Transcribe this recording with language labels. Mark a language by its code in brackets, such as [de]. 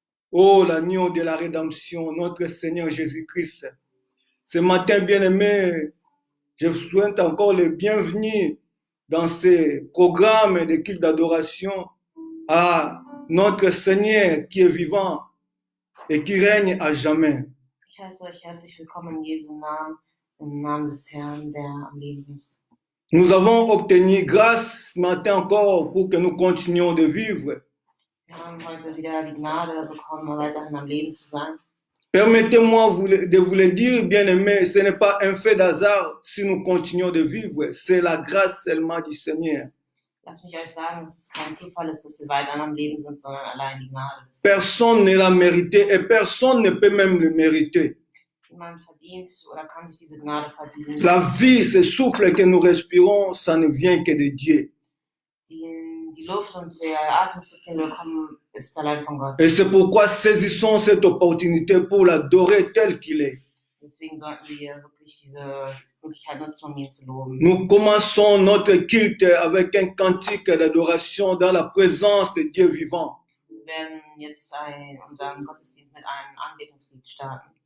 [fr] Oh, l'agneau de la rédemption, notre Seigneur Jésus-Christ. Ce matin, bien-aimé, je vous souhaite encore le bienvenu dans ces programmes de culte d'adoration à notre Seigneur qui est vivant et qui règne à jamais. [de] Ich heiße euch herzlich willkommen in Jesu Namen, im Namen des Herrn, der am Leben ist. [fr] Nous avons obtenu grâce ce matin encore pour que nous continuions de vivre. [de] Wir haben heute wieder die Gnade bekommen, weiterhin am Leben zu sein. [fr] Permettez-moi de vous le dire, bien-aimés, ce n'est pas un fait d'hasard si nous continuons de vivre, c'est la grâce seulement du Seigneur. [de] Lasst mich euch sagen, dass es kein Zufall ist, dass wir weiterhin am Leben sind, sondern allein die Gnade des [fr] Personne ne l'a mérité et personne ne peut même le mériter. [de] Niemand verdient oder kann sich diese Gnade verdienen. [fr] La vie, ce souffle que nous respirons, ça ne vient que de Dieu. [de] Die Luft und der Atemzug, den wir bekommen, ist allein von Gott. [fr] Et c'est pourquoi saisissons cette opportunité pour l'adorer tel qu'il est. [de] Deswegen sollten wir wirklich diese Möglichkeit nutzen, um ihn zu loben. [fr] Nous commençons notre culte avec un cantique d'adoration dans la présence de Dieu vivant. [de] Wir werden jetzt unseren Gottesdienst mit einem Anbetungslied starten.